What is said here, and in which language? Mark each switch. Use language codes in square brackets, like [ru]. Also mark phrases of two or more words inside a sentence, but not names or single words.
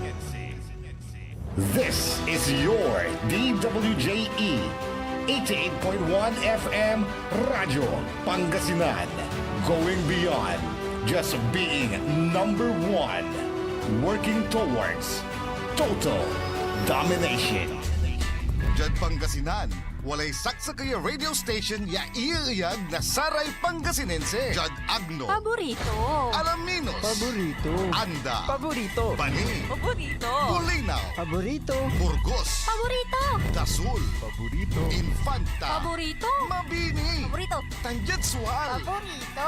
[en] This is your DWJE 88.1 FM Radio Pangasinan, going beyond just being number one, working towards total domination. [pag] Diyan Pangasinan, walay saksa kaya radio station ya iiyag na saray Pangasinense. Diyan Agno. Paborito. Alaminos. Paborito. Anda. Paborito. Bani. Paborito. Bulinaw. Paborito. Burgos. Paborito. Dasul. Paborito. Infanta. Paborito. Mabini. Paborito. Tanjatsual. Paborito.